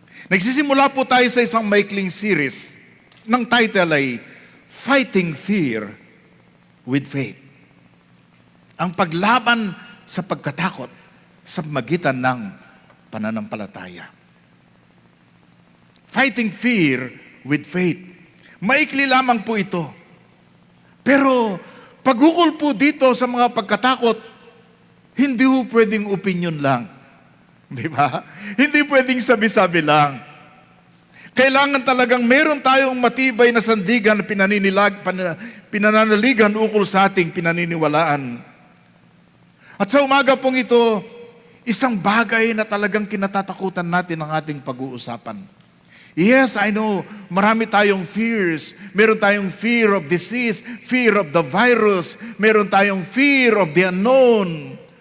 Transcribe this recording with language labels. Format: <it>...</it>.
<tl>Nagsisimula po tayo sa isang maikling series ng title ay Fighting Fear with Faith. Ang paglaban sa pagkatakot sa magitan ng pananampalataya.</tl> <en>Fighting Fear with Faith.</en> <tl>Maikli lamang po ito. Pero pag-ukol po dito sa mga pagkatakot, hindi po pwedeng opinion lang. Di ba? Hindi pwedeng sabi-sabi lang. Kailangan talagang meron tayong matibay na sandigan na pinananaligan ukol sa ating pinaniniwalaan. At sa umaga pong ito, isang bagay na talagang kinatatakutan natin ang ating pag-uusapan.</tl> <en>Yes, I know,</en> <tl>marami tayong</tl> <en>fears.</en> <tl>Meron tayong</tl> <en>fear of disease, fear of the virus,</en> <tl>meron tayong</tl> <en>fear of the unknown.</en>